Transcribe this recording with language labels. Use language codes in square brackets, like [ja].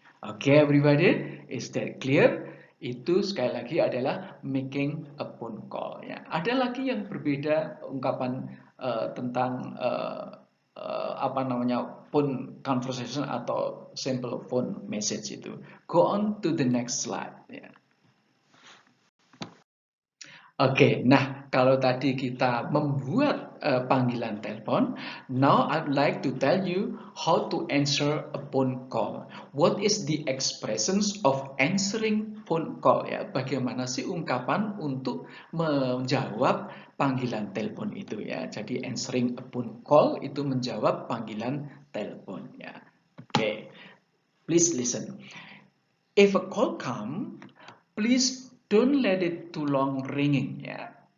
[en] Oke, everybody, is that clear? [id] Itu sekali lagi adalah making a phone call ya. Ada lagi yang berbeda ungkapan tentang apa namanya phone conversation atau simple phone message itu. [en] Go on to the next slide ya. Oke, [id] nah kalau tadi kita membuat panggilan telepon, [en] now I'd like to tell you how to answer a phone call. What is the expressions of answering phone call ya? [id] Bagaimana sih ungkapan untuk menjawab panggilan telepon itu ya? Jadi answering a phone call itu menjawab panggilan telepon ya. [en] Oke, please listen. If a call come, please don't let it too long ringing ya.